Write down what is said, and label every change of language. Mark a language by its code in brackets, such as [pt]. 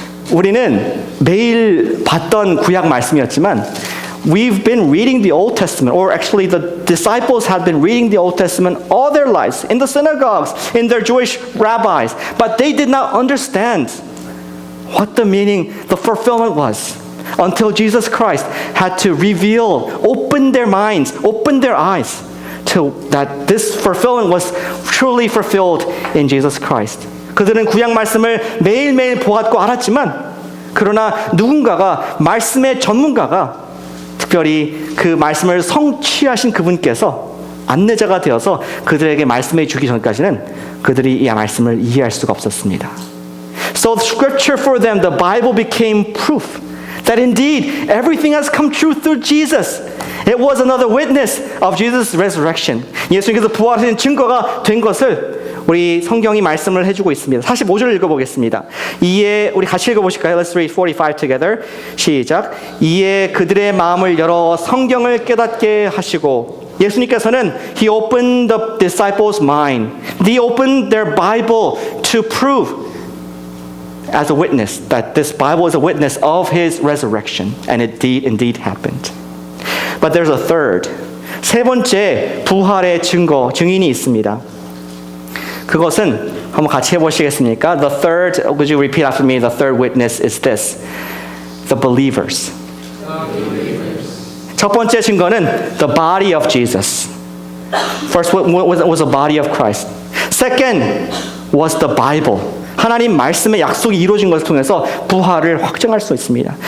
[ko] 우리는 매일 봤던 구약 말씀이었지만 [en] we've been reading the Old Testament, or actually the disciples had been reading the Old Testament all their lives in the synagogues, in their Jewish rabbis, but they did not understand what the meaning, the fulfillment was until Jesus Christ had to reveal, open their minds, open their eyes to that this fulfillment was truly fulfilled in Jesus Christ. [ko] 그들은 구약 말씀을 매일매일 보았고 알았지만 그러나 누군가가 말씀의 전문가가 특별히 그 말씀을 성취하신 그분께서 안내자가 되어서 그들에게 말씀해 주기 전까지는 그들이 이 말씀을 이해할 수가 없었습니다. [en] So the scripture for them, the Bible became proof that indeed everything has come true through Jesus. It was another witness of Jesus' resurrection. [ko] 예수님께서 부활하신 증거가 된 것을 우리 성경이 말씀을 해주고 있습니다. 45절을 읽어보겠습니다. 이에 우리 같이 읽어보실까요? [en] Let's read 45 together. [ko] 시작. 이에 그들의 마음을 열어 성경을 깨닫게 하시고 예수님께서는 [en] He opened the disciples' mind. They opened their Bible to prove as a witness that this Bible is a witness of His resurrection. And it indeed happened. But there's a third. [ko] 세 번째 부활의 증인이 있습니다. 그것은 한번 같이 해보시겠습니까? [en] The third, would you repeat after me? The third witness is this. The believers. [ko] 첫 번째 증거는 [en] the body of Jesus. First was the body of Christ. Second was the Bible. [ko] 하나님 말씀의 약속이 이루어진 것을 통해서 부활을 확증할 수 있습니다.